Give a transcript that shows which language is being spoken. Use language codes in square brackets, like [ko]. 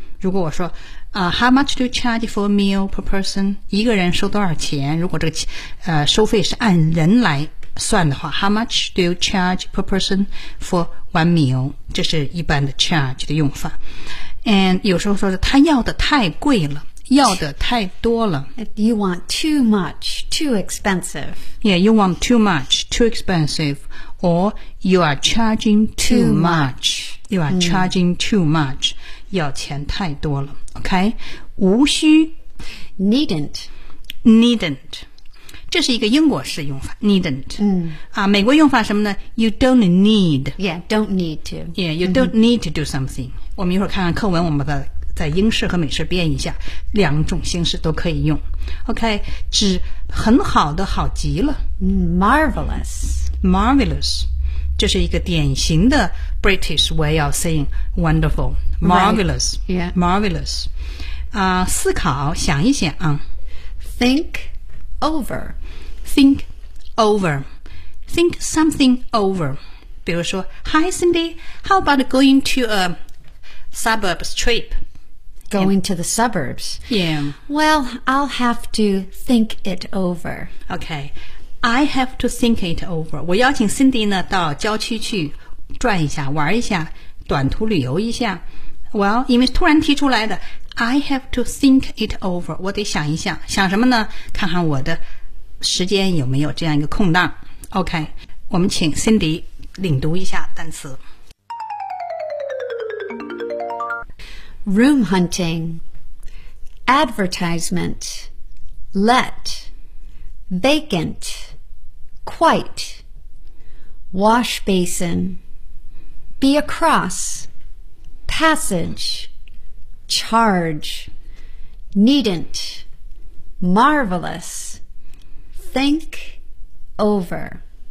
[zh] 如果我说 [en] How much do you charge for a meal per person? [zh] 一个人收多少钱如果这个收费是按人来算的话 [en] How much do you charge per person for one meal? [zh] 这是一般的 charge 的用法 And 有时候说是他要的太贵了要的太多了 [en] You want too much, too expensive Yeah, you want too much, too expensive Or you are charging too much. You are charging too much. [zh] 要钱太多了。OK? 无需。 [en] Needn't. [zh] Needn't. 这是一个英国式用法。 [en] Needn't.、 [zh] 美国用法什么呢 [en] ?You don't need. Yeah, don't need to. Yeah, you don't need to do something.、 [zh] 我们一会儿看看课文我们的在英式和美式编一下。两种形式都可以用。OK? 指很好的好极了。 [en] Marvelous. Marvelous, [zh] 这是一个典型的 [en] British way of saying wonderful. Marvelous,、 right. yeah. [zh] marvelous.、思考，想一想啊。 [en] Think over. Think over. Think something over. [zh] 比如说 [en] Hi Cindy, how about going to a suburbs trip? Going to the suburbs? Yeah. Well, I'll have to think it over. Okay. I have to think it over. [zh] 我邀请 Cindy 呢到郊区去转一下玩一下短途旅游一下。 [en] Well, [zh] 因为突然提出来的 [en] I have to think it over. [zh] 我得想一想。想什么呢看看我的时间有没有这样一个空档。 OK, 我们请 Cindy 领读一下单词。 [en] Room hunting, advertisement, let,Vacant, quite, wash basin, be across, passage, charge, needn't, marvelous, think over.